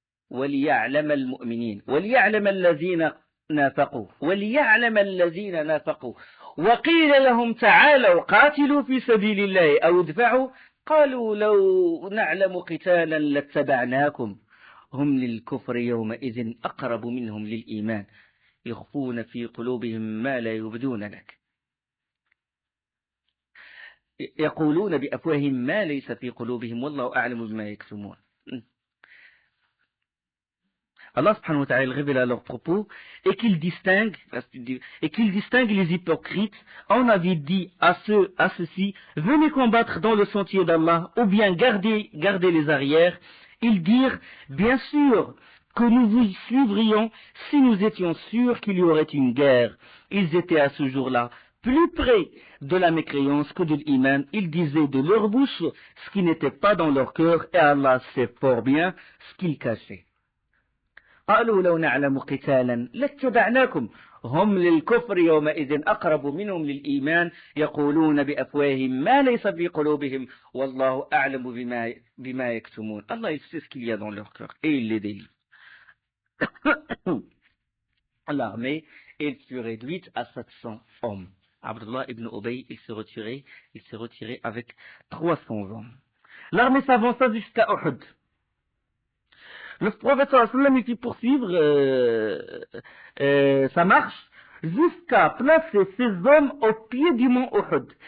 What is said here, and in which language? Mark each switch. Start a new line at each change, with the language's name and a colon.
Arabic: وليعلم المؤمنين وليعلم الذين نافقوا وقيل لهم تعالوا قاتلوا في سبيل الله أو ادفعوا قالوا لو نعلم قتالا لاتبعناكم هم للكفر يومئذ أقرب منهم للإيمان يخفون في قلوبهم ما لا يبدون لك يقولون بأفواههم ما ليس في قلوبهم والله أعلم بما يكتمون.
French: Allah subhanahu wa ta'ala révèle à leur propos et qu'il distingue les hypocrites. On avait dit à ceux-ci, venez combattre dans le sentier d'Allah ou bien gardez les arrières. Ils dirent, bien sûr que nous vous suivrions si nous étions sûrs qu'il y aurait une guerre. Ils étaient à ce jour-là plus près de la mécréance que de l'iman. Ils disaient de leur bouche ce qui n'était pas dans leur cœur et Allah sait fort bien ce qu'ils cachaient.
Arabic: قالوا لو نعلم قتالا لاتبعناكم هم للكفر يومئذ أقرب منهم للإيمان يقولون بأفواههم ما ليس في قلوبهم والله أعلم بما يكتمون.
French: Allah il sait ce qu'il y a dans leur cœur et il les délivre. L'armée elle fut réduite à 700 hommes. Abdullah ibn Ubay, il s'est retiré avec 300 hommes. L'armée s'avança jusqu'à Uhud. Le prophète sallallahu alayhi wa sallam, il fit poursuivre sa marche jusqu'à placer ses hommes au pied du mont Uhud.